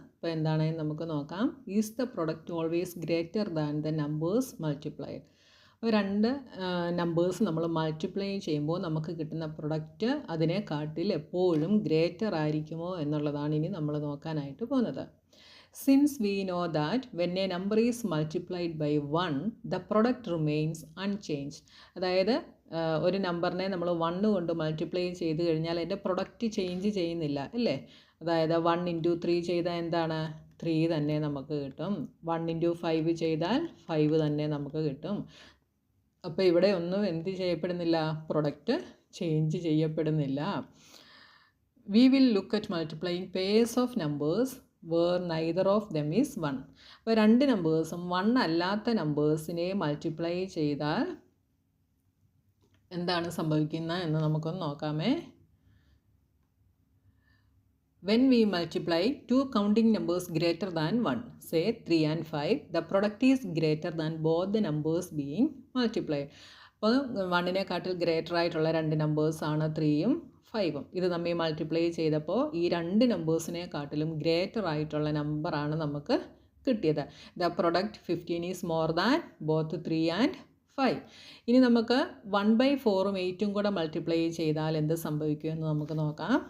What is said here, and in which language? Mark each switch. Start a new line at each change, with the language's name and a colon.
Malayalam: അപ്പോൾ എന്താണെന്ന് നമുക്ക് നോക്കാം.
English: Is the product always greater than the numbers multiplied?
Malayalam: അപ്പോൾ രണ്ട് നമ്പേഴ്സ് നമ്മൾ മൾട്ടിപ്ലൈ ചെയ്യുമ്പോൾ നമുക്ക് കിട്ടുന്ന പ്രൊഡക്റ്റ് അതിനെക്കാട്ടിൽ എപ്പോഴും ഗ്രേറ്റർ ആയിരിക്കുമോ എന്നുള്ളതാണ് ഇനി നമ്മൾ നോക്കാനായിട്ട് പോകുന്നത്.
English: Since we know that when a number is multiplied by 1, the product remains unchanged.
Malayalam: അതായത് ഒരു നമ്പറിനെ നമ്മൾ 1 കൊണ്ട് മൾട്ടിപ്ലൈ ചെയ്ത് കഴിഞ്ഞാൽ അതിൻ്റെ പ്രൊഡക്റ്റ് ചേഞ്ച് ചെയ്യുന്നില്ല അല്ലേ? അതായത് 1 × 3 ചെയ്താൽ എന്താണ്? 3 തന്നെ നമുക്ക് കിട്ടും. 1 × 5 ചെയ്താൽ 5 തന്നെ നമുക്ക് കിട്ടും. അപ്പോൾ ഇവിടെ ഒന്നും എന്ത് ചെയ്യപ്പെടുന്നില്ല? പ്രൊഡക്റ്റ് ചേഞ്ച് ചെയ്യപ്പെടുന്നില്ല.
English: We will look at multiplying pairs of numbers where neither of them is 1.
Malayalam: അപ്പോൾ രണ്ട് നമ്പേഴ്സും 1 അല്ലാത്ത നമ്പേഴ്സിനെ മൾട്ടിപ്ലൈ ചെയ്താൽ എന്താണ് സംഭവിക്കുന്നത് എന്ന് നമുക്കൊന്ന് നോക്കാമേ.
English: When we multiply two counting numbers greater than 1, say 3 and 5, the product is greater than both the numbers being multiplied.
Malayalam: അപ്പോൾ 1-നെക്കാട്ടിൽ greater ആയിട്ടുള്ള രണ്ട് നമ്പേഴ്സാണ് 3ഉം 5ഉം. ഇത് നമ്മൾ മൾട്ടിപ്ലൈ ചെയ്തപ്പോൾ ഈ രണ്ട് നമ്പേഴ്സിനെക്കാട്ടിലും ഗ്രേറ്റർ ആയിട്ടുള്ള നമ്പറാണ് നമുക്ക് കിട്ടിയത്.
English: The product 15 is more than both 3 and 5.
Malayalam: ഇനി നമുക്ക് 1/4ഉം 8ഉം കൂടെ മൾട്ടിപ്ലൈ ചെയ്താൽ എന്ത് സംഭവിക്കുമെന്ന് നമുക്ക് നോക്കാം.